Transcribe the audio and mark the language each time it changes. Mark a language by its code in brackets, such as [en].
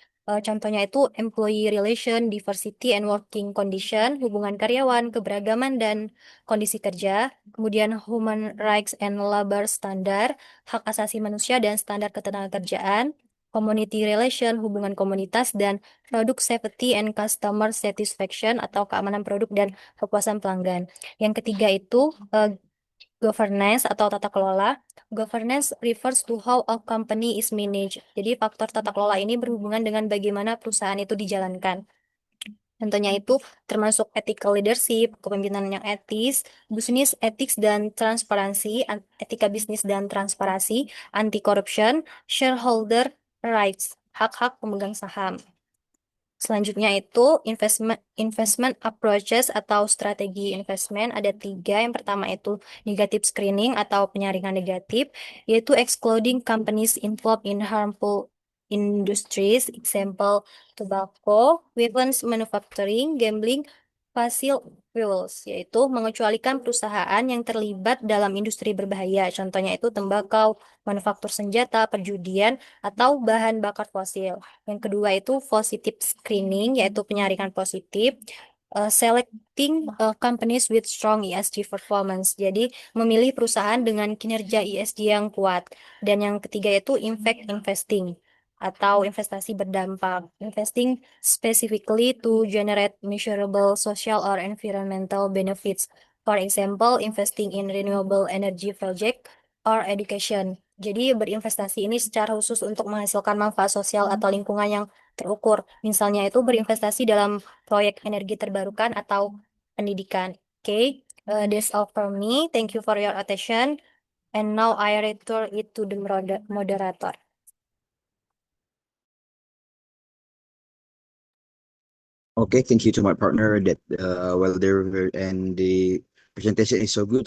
[id] Contohnya itu [en] employee relation, diversity and working condition, [id] hubungan karyawan, keberagaman dan kondisi kerja, kemudian [en] human rights and labor standard, [id] hak asasi manusia dan standar ketenagakerjaan, [en] community relation, [id] hubungan komunitas, dan [en] product safety and customer satisfaction [id] atau keamanan produk dan kepuasan pelanggan. Yang ketiga itu governance atau tata kelola. [en] Governance refers to how a company is managed. [id] Jadi faktor tata kelola ini berhubungan dengan bagaimana perusahaan itu dijalankan. Contohnya itu termasuk [en] ethical leadership, [id] kepemimpinan yang etis, bisnis ethics dan transparansi, etika bisnis dan transparansi, [en] anti corruption, shareholder rights, [id] hak-hak pemegang saham. Selanjutnya itu investment approaches atau strategi investment ada tiga. Yang pertama itu negative screening atau penyaringan negatif, yaitu [en] excluding companies involved in harmful industries, example tobacco, weapons manufacturing, gambling, fossil fuels, [id] yaitu mengecualikan perusahaan yang terlibat dalam industri berbahaya. Contohnya itu tembakau, manufaktur senjata, perjudian, atau bahan bakar fosil. Yang kedua itu positive screening, yaitu penyaringan positif. [en] Selecting companies with strong ESG performance. [id] Jadi memilih perusahaan dengan kinerja ESG yang kuat. Dan yang ketiga itu impact investing atau investasi berdampak. [en] Investing specifically to generate measurable social or environmental benefits. For example, investing in renewable energy project or education. [id] Jadi berinvestasi ini secara khusus untuk menghasilkan manfaat sosial atau lingkungan yang terukur. Misalnya itu berinvestasi dalam proyek energi terbarukan atau pendidikan. [en] Oke, that's all for me. Thank you for your attention. And now I return it to the moderator. Okay, thank you to my partner that well there and the presentation is so good.